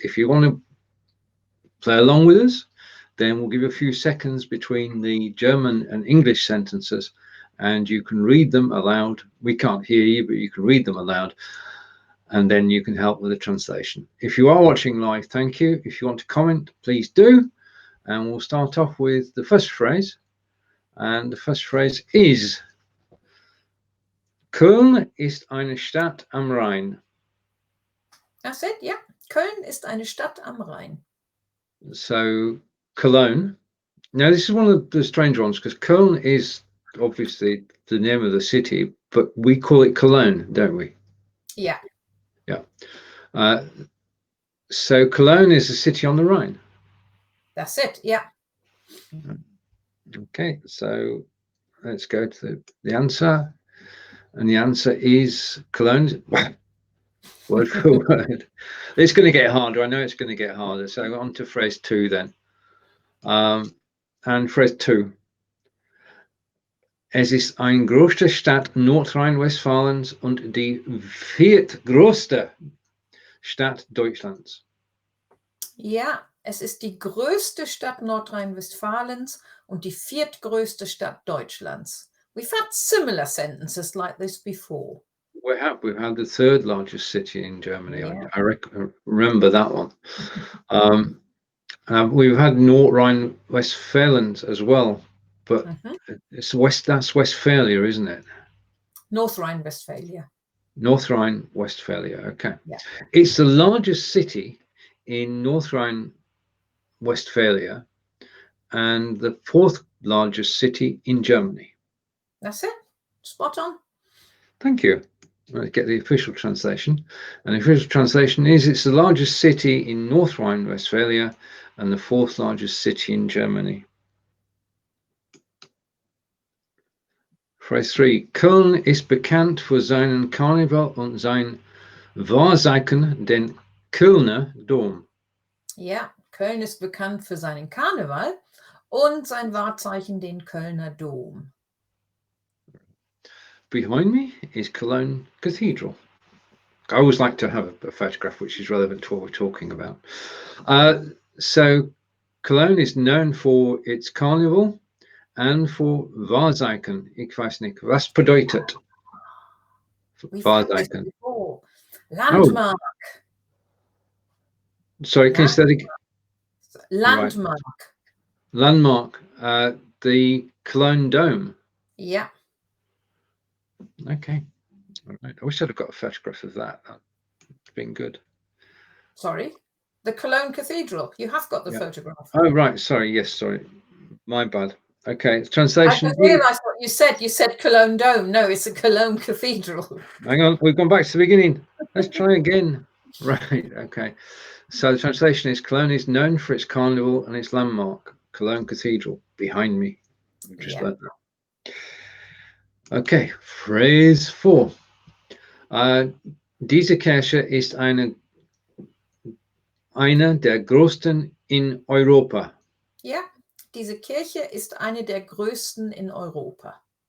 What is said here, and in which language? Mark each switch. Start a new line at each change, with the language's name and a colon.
English: If you want to play along with us, then we'll give you a few seconds between the German and English sentences, and you can read them aloud. We can't hear you, but you can read them aloud, and then you can help with the translation. If you are watching live, thank you. If you want to comment, please do. And we'll start off with the first phrase. And the first phrase is:
German: Köln ist eine Stadt am Rhein. That's it, yeah. Köln ist eine Stadt am Rhein.
English: So, Cologne. Now, this is one of the strange ones because Köln is obviously the name of the city, but we call it Cologne, don't we? Yeah. Yeah. So Cologne is a city on the Rhine. That's it, yeah. Okay, so let's go to the answer. And the answer is Cologne. Word for word. It's going to get harder. I know it's going to get harder. So on to phrase 2 then. And phrase 2.
German: Es ist eine größte Stadt Nordrhein-Westfalens und die viertgrößte Stadt Deutschlands. Ja, es ist die größte Stadt Nordrhein-Westfalens und die viertgrößte Stadt Deutschlands.
English: We've had similar sentences like this before. We have. We've had the third largest city in Germany. Yeah. I remember that one. We've had North Rhine-Westphalia as well, but it's that's Westphalia, isn't it? North Rhine-Westphalia. North Rhine-Westphalia, okay. Yeah. It's the largest city in North Rhine-Westphalia and the 4th largest city in Germany. That's it. Spot on. Thank you. Let's get the official translation. And the official translation is: it's the largest city in North Rhine-Westphalia and the 4th largest city in Germany. Phrase 3.
German: Köln ist bekannt für seinen Karneval und sein Wahrzeichen, den Kölner Dom. Ja, Köln ist bekannt für seinen Karneval und sein Wahrzeichen, den Kölner Dom.
English: Behind me is Cologne Cathedral. I always like to have a photograph which is relevant to what we're talking about. So Cologne is known for its carnival and for Wahrzeichen.
German: Ich weiß nicht, was bedeutet Wahrzeichen?
English: Landmark. Oh. Sorry, can you say that again? Landmark. Right. Landmark, the Cologne Dome. Yeah. Okay. All right. I wish I'd have got a photograph of that. That's been good. Sorry? The Cologne Cathedral. You have got the photograph. Oh, right. Sorry. Yes, sorry. My bad. Okay. Translation. I just realised what you said. You said Cologne Dome. No, it's a Cologne Cathedral. Hang on. We've gone back to the beginning. Let's try again. Right. Okay. So the translation is: Cologne is known for its carnival and its landmark, Cologne Cathedral, behind me. Just learned that. Okay, phrase 4.
German: Diese Kirche ist eine der größten in Europa. Ja, diese Kirche ist eine der größten in Europa.